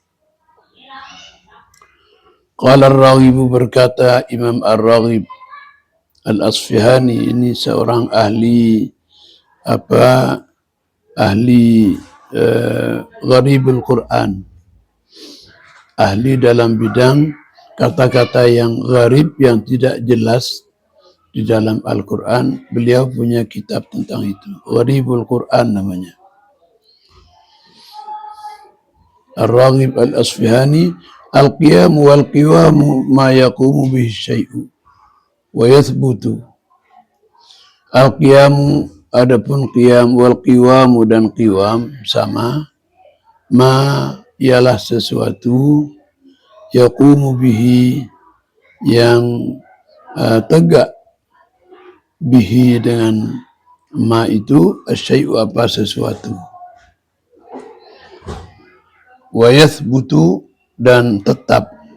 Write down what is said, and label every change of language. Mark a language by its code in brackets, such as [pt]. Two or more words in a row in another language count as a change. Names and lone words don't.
[ar] قال الراغب, [id] berkata Imam Ar-Raghib Al-Asfihani, ini seorang ahli [ar] غريب القرآن, [id] ahli dalam bidang kata-kata yang gharib, yang tidak jelas di dalam Al-Quran. Beliau punya kitab tentang itu, [ar] غريب القرآن [id] namanya. Ar-Raghib Al-Asfihani, [ar] القيام والقوام ما يقوم به الشيء ويثبت. [id] Al-qiyamu, adapun qiyam, wal-qiwamu dan qiwam sama, ma ialah sesuatu, [ar] يقوم به [id] yang tegak, bihi dengan ma itu, asyai'u apa sesuatu, [ar] ويثبت [id] dan tetap.